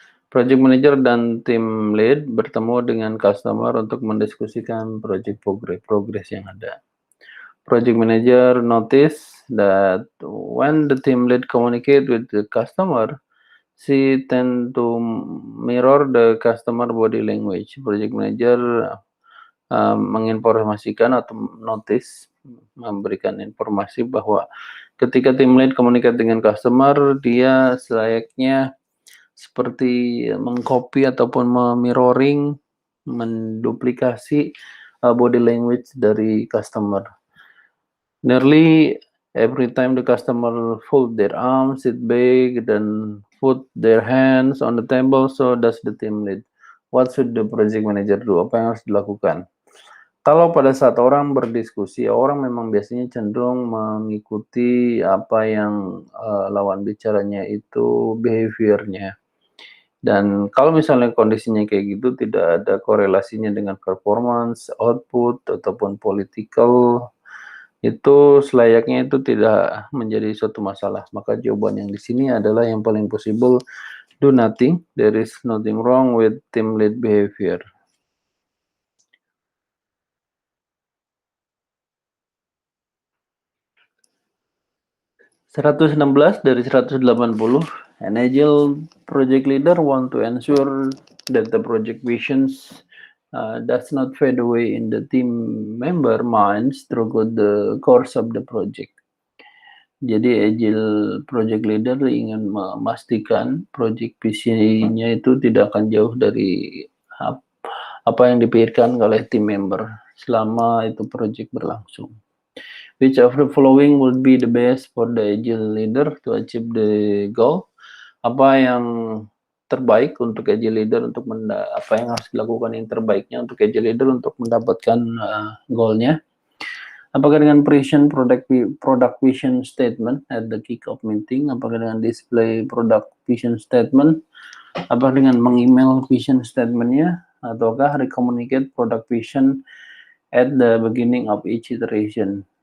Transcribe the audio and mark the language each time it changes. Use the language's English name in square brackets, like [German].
[Indonesian] Project manager dan team lead bertemu dengan customer untuk mendiskusikan project progress yang ada. [English] Project manager notice that when the team lead communicate with the customer, she tend to mirror the customer body language. [Indonesian] Project manager menginformasikan atau notice, memberikan informasi bahwa ketika tim lead komunikasi dengan customer, dia selayaknya seperti mengcopy ataupun memirroring, menduplikasi body language dari customer. [English] Nearly every time the customer fold their arms, sit back, dan put their hands on the table, so does the team lead. What should the project manager do? [Indonesian] Apa yang harus dilakukan? Kalau pada saat orang berdiskusi, orang memang biasanya cenderung mengikuti apa yang lawan bicaranya itu behavior-nya. Dan kalau misalnya kondisinya kayak gitu, tidak ada korelasinya dengan performance, output, ataupun political, itu selayaknya itu tidak menjadi suatu masalah. Maka jawaban yang di sini adalah yang paling possible, [English] do nothing. There is nothing wrong with team lead behavior. 116 [Indonesian] dari 180, [English] an agile project leader want to ensure that the project visions does not fade away in the team member minds throughout the course of the project. [Indonesian] Jadi agile project leader ingin memastikan project visinya itu tidak akan jauh dari apa yang dipikirkan oleh team member selama itu project berlangsung. [English] Which of the following would be the best for the agile leader to achieve the goal? [Indonesian] Apa yang terbaik untuk agile leader untuk apa yang harus dilakukan yang terbaiknya untuk agile leader untuk mendapatkan goalnya? Apakah dengan [English] present product vision statement at the kick-off meeting? [Indonesian] Apakah dengan [English] display product vision statement? [Indonesian] Apakah dengan meng-email vision statementnya? Ataukah [English] recommunicate product vision at the beginning of each iteration?